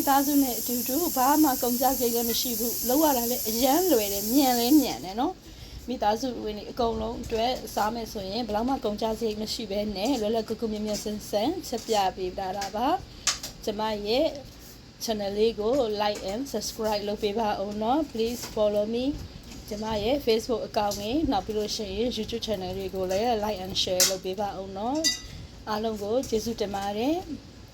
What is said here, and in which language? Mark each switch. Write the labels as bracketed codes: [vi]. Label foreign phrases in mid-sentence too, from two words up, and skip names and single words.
[my] သားစုနဲ့အတူတူဘာမှကုန်ကြစိတ်လည်းမရှိဘူးလောက်ရတာလည်းအရန်လွယ်တယ်မြန်လည်းမြန်တယ်เนาะမိသားစုဝင်တွေအကုန်လုံးအတွက်စားမယ်ဆိုရင်ဘယ်တော့မှကုန်ကြစိတ်မရှိဘဲနဲ့လွယ်လွယ်ကူကူမြန်မြန်ဆန်းဆန်းချက်ပြပေးတာပါကျမရဲ့ channel လေးကို [en] like and subscribe [my] လုပ်ပေးပါဦးเนาะ [en] please follow me [my] ကျမရဲ့ Facebook account ကိုနောက်ပြီးလို့ရှိရင် YouTube channel လေးကိုလည်း [en] like and share [my] လုပ်ပေးပါဦးเนาะအားလုံးကိုကျေးဇူးတင်ပါတယ်